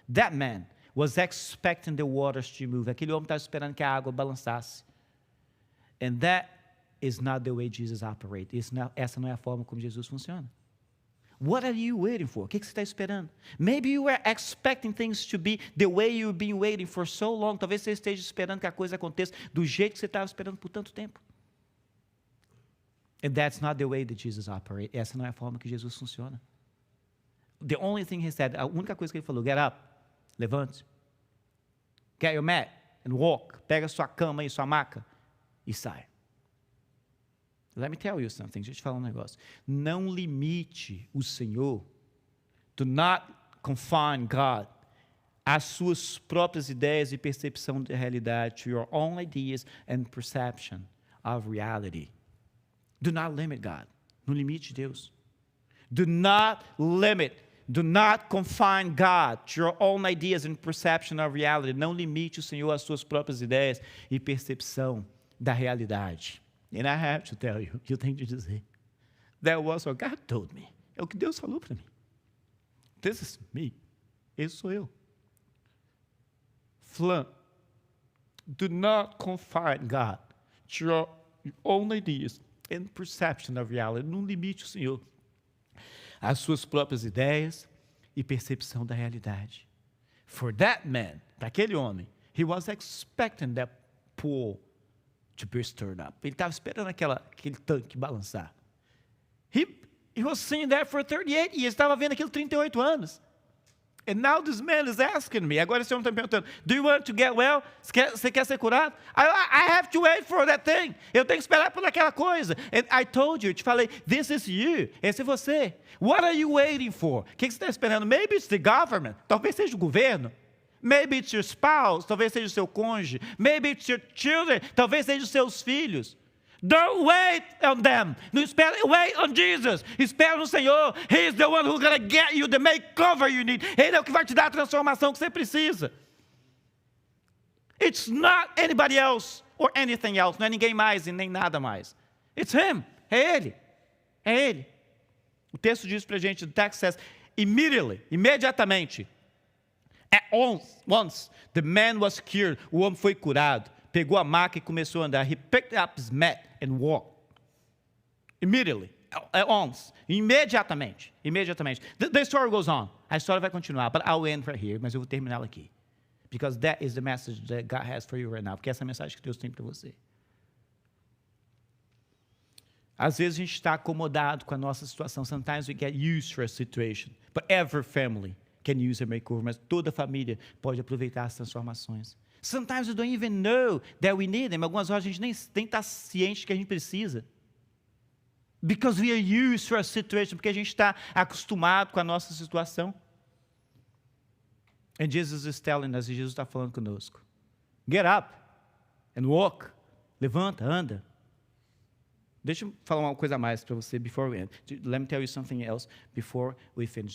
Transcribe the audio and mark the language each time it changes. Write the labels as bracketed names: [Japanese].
[English] That man was expecting the waters to move. [Portuguese] Aquele homem estava esperando que a água balançasse. [English] And that is not the way Jesus operates. [Portuguese] Essa não é a forma como Jesus funciona. [English] What are you waiting for? [Portuguese] O que você está esperando? [English] Maybe you were expecting things to be the way you've been waiting for so long. [Portuguese] Talvez você esteja esperando que a coisa aconteça do jeito que você estava esperando por tanto tempo. [English] And that's not the way that Jesus operates. [Portuguese] Essa não é a forma que Jesus funciona. [English] The only thing he said, [Portuguese] a única coisa que ele falou, [English] get up, [Portuguese] levante, [English] get your mat and walk. [Portuguese] Pega sua cama e sua maca e sai. [English] Let me tell you something. Deixa eu te falar um negócio. [Portuguese] Não limite o Senhor. [English] Do not confine God [Portuguese] às suas próprias ideias e percepção da realidade. [English] To your own ideas and perception of reality. Do not limit God. [Portuguese] Não limite Deus. [English] Do not limit. Do not confine God to your own ideas and perception of reality. [Portuguese] Não limite o Senhor às suas próprias ideias e percepção da realidade. [English] And I have to tell you, [Portuguese] eu tenho que dizer, [English] that was what God told me. [Portuguese] É o que Deus falou para mim. [English] This is me. [Portuguese] Esse sou eu. [English] Flamm, do not confine God to your own ideas and perception of reality. [Portuguese] Não limite o Senhor às suas próprias ideias e percepção da realidade. [English] For that man, [Portuguese] para aquele homem, [English] he was expecting that pool to be stirred up. [Portuguese] Ele estava esperando aquele tanque balançar. [English] He was seeing that for 38 years. [Portuguese] Estava vendo aquilo 38 anos. [English] And now this man is asking me. [Portuguese] Agora esse homem está me perguntando, [English] do you want to get well? [Portuguese] Você quer ser curado? [English] I have to wait for that thing. [Portuguese] Eu tenho que esperar por aquela coisa. [English] And I told you, [Portuguese] eu te falei, [English] this is you. [Portuguese] Esse é você. [English] What are you waiting for? [Portuguese] O que você está esperando? [English] Maybe it's the government. [Portuguese] Talvez seja o governo. [English] Maybe it's your spouse, [Portuguese] talvez seja o seu cônjuge. [English] Maybe it's your children, [Portuguese] talvez seja os seus filhos. [English] Don't wait on them. [Portuguese] Não espera, [English] wait on Jesus. [Portuguese] Espera no Senhor. [English] He is the one who's going to get you the makeover you need. [Portuguese] Ele é o que vai te dar a transformação que você precisa. [English] It's not anybody else or anything else. [Portuguese] Não é ninguém mais e nem nada mais. [English] It's him. [Portuguese] É ele. É ele. O texto diz para a gente, [English] the text says, [Portuguese] imediatamente. [English] At once, the man was cured. [Portuguese] O homem foi curado. Pegou a maca e começou a andar. [English] He picked up his mat and walked. Immediately. At once. [Portuguese] Imediatamente. [English] The story goes on. [Portuguese] A história vai continuar. [English] But I'll end right here. [Portuguese] Mas eu vou terminá-la aqui. [English] Because that is the message that God has for you right now. [Portuguese] Porque essa é a mensagem que Deus tem para você. Às vezes a gente está acomodado com a nossa situação. [English] Sometimes we get used to our situation. But every family can use a makeover, [Portuguese] mas toda família pode aproveitar as transformações. [English] Sometimes we don't even know that we need them. [Portuguese] Algumas horas a gente nem está ciente que a gente precisa. [English] Because we are used to our situation, [Portuguese] porque a gente está acostumado com a nossa situação. [English] And Jesus is telling us, [Portuguese] e Jesus está falando conosco. [English] Get up and walk. [Portuguese] Levanta, anda. Deixa eu falar uma coisa a mais para você [English] before we end. Let me tell you something else before we finish.